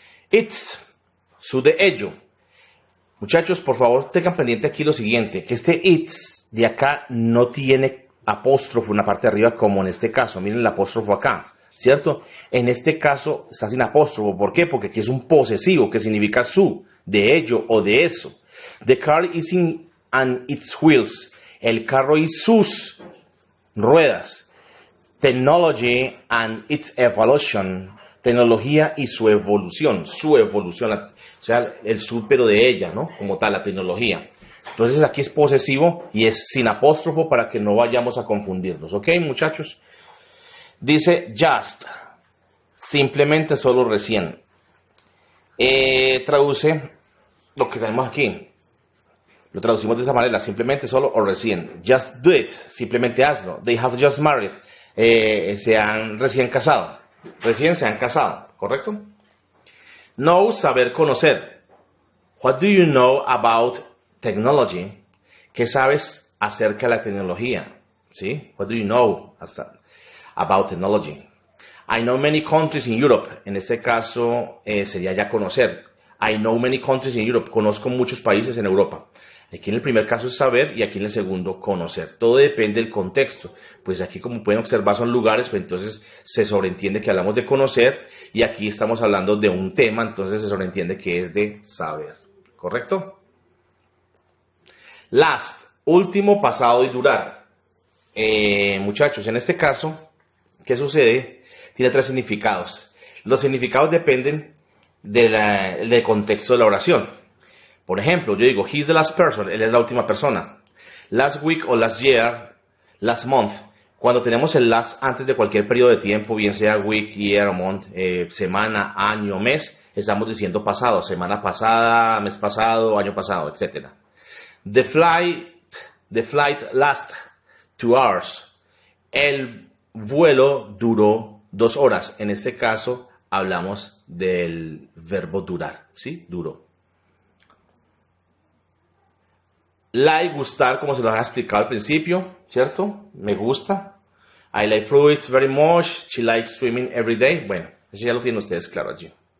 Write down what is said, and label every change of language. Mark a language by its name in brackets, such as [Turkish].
[Spanish] It's, su de ello. Muchachos, por favor, tengan pendiente aquí lo siguiente, que este it's de acá no tiene apóstrofo en la parte de arriba como en este caso. Miren el apóstrofo acá, ¿cierto? En este caso está sin apóstrofo. ¿Por qué? Porque aquí es un posesivo que significa su, de ello o de eso. [English] The car is in and its wheels. [Spanish] El carro y sus ruedas. [English] Technology and its evolution. [Spanish] Tecnología y su evolución. Su evolución, o sea, el su pero de ella, ¿no? Como tal, la tecnología. Entonces aquí es posesivo y es sin apóstrofo para que no vayamos a confundirnos. ¿Ok, muchachos? Dice just. Simplemente, solo, recién. Traduce lo que tenemos aquí. Lo traducimos de esa manera. Simplemente, solo o recién. [English] Just do it. [Spanish] Simplemente hazlo. [English] They have just married. [Spanish] Se han recién casado. Recién se han casado. ¿Correcto? Know, saber, conocer. [English] What do you know about technology? [Spanish] ¿Qué sabes acerca de la tecnología? ¿Sí? [English] What do you know about technology? I know many countries in Europe. [Spanish] En este caso sería ya conocer. [English] I know many countries in Europe. [Spanish] Conozco muchos países en Europa. Aquí en el primer caso es saber y aquí en el segundo conocer. Todo depende del contexto. Pues aquí, como pueden observar, son lugares, pues entonces se sobreentiende que hablamos de conocer y aquí estamos hablando de un tema, entonces se sobreentiende que es de saber. ¿Correcto? Last, último, pasado y durar. Muchachos, en este caso, ¿qué sucede? Tiene tres significados. Los significados dependen del contexto de la oración. Por ejemplo, yo digo, [English] he's the last person, [Spanish] él es la última persona. [English] Last week o last year, last month. [Spanish] Cuando tenemos el last antes de cualquier periodo de tiempo, bien sea week, year o month, semana, año, mes, estamos diciendo pasado, semana pasada, mes pasado, año pasado, etc. [English] The flight last 2 hours. [Spanish] El vuelo duró 2 horas. En este caso, hablamos del verbo durar, ¿sí? Duró. Like, gustar, como se lo había explicado al principio, ¿cierto? Me gusta. [English] I like fruits very much. She likes swimming every day. [Spanish] Bueno, eso ya lo tienen ustedes claro allí.